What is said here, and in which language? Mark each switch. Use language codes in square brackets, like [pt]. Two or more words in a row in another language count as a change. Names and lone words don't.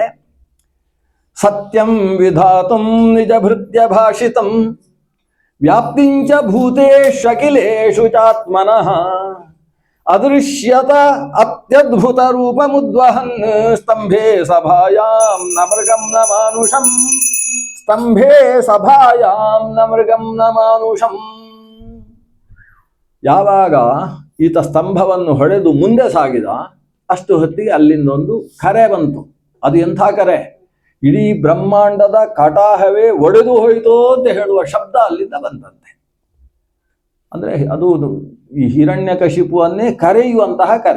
[sa] ಸತ್ಯಂ ವಿಧಾತುಂ ನಿಜ ಭೃತ್ಯ ಭಾಷಿತಂ ವ್ಯಾಪ್ತಿಂಚ ಭೂತೇಷು ಅಖಿಲೇಷು ಚಾತ್ಮನಃ ಅದೃಶ್ಯತ ಅತ್ಯದ್ಭುತ ರೂಪಮುದ್ವಹನ್ ಸ್ತಂಭೆ ಸಭಾಯಾಂ ನ ಮೃಗಂ ನ ಮಾನುಷಂ ಸ್ತಂಭೆ ಸಭಾಯಾಂ ನ ಮೃಗಂ ನ ಮಾನುಷಂ. [kn] ಯಾವಾಗ ಈತ ಸ್ತಂಭವನ್ನು ಹೊಡೆದು ಮುಂದೆ ಸಾಗಿದ ಅಷ್ಟು ಹೊತ್ತಿಗೆ ಅಲ್ಲಿಂದೊಂದು ಕರೆ ಬಂತು. ಅದು ಎಂಥ ಕರೆ? ಇಡೀ ಬ್ರಹ್ಮಾಂಡದ ಕಟಾಹವೇ ಒಡೆದು ಹೋಯಿತು ಅಂತ ಹೇಳುವ ಶಬ್ದ ಅಲ್ಲಿಂದ ಬಂದಂತೆ. ಅಂದರೆ ಅದು ಈ ಹಿರಣ್ಯಕಶಿಪುವನ್ನೇ ಕರೆಯುವಂತಹ ಕರೆ.